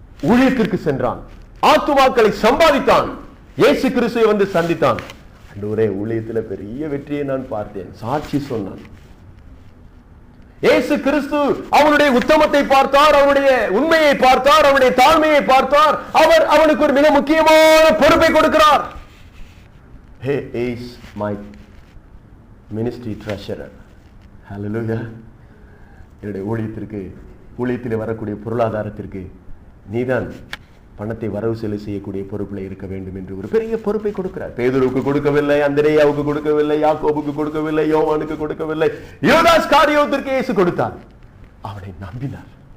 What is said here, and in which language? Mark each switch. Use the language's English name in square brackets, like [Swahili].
[Tamil] ஊழியத்திற்கு சென்றான். ஆத்துமாக்களை சம்பாதித்தான். இயேசு கிறிஸ்துவை வந்து சந்தித்தான். ஆண்டவரே, ஊழியத்துல பெரிய வெற்றியை நான் பார்த்தேன், சாட்சி சொன்னான். இயேசு கிறிஸ்து அவனுடைய உத்தமத்தை பார்த்தார், அவனுடைய உண்மையை பார்த்தார், அவனுடைய தாழ்மையை பார்த்தார். அவர் அவனுக்கு ஒரு மிக முக்கியமான பொறுப்பை கொடுக்கிறார். [English] He is my ministry treasurer. Hallelujah. [Tamil] என்னுடைய ஊழியத்திற்கு, ஊழியத்தில் வரக்கூடிய பொருளாதாரத்திற்கு நீதான் பணத்தை வரவு செலவு செய்யக்கூடிய பொறுப்பில் இருக்க வேண்டும் என்று ஒரு பெரிய பொறுப்பை கொடுக்கிறார். பேதுருவுக்கு கொடுக்கவில்லை, அந்திரேயாவுக்கு கொடுக்கவில்லை, யாக்கோபுக்கு கொடுக்கவில்லை, யோவானுக்கு கொடுக்கவில்லை, யூதாஸ் காரியோத்திற்கு இயேசு கொடுத்தார். அவனை நம்பினார்.